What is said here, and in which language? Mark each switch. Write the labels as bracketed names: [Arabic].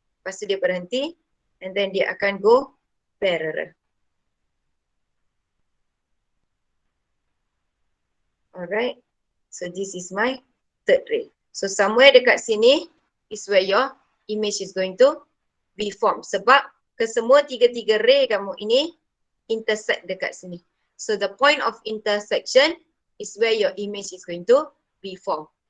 [Malay] Lepas tu dia berhenti [English] and then [Malay] dia akan go parallel. [English] Alright, so this is my third ray. So somewhere [Malay] dekat sini [English] is where your image is going to be formed. [Malay] Sebab kesemua tiga-tiga ray kamu ini intersect dekat sini. [English] So the point of intersection is where your image is going to be formed.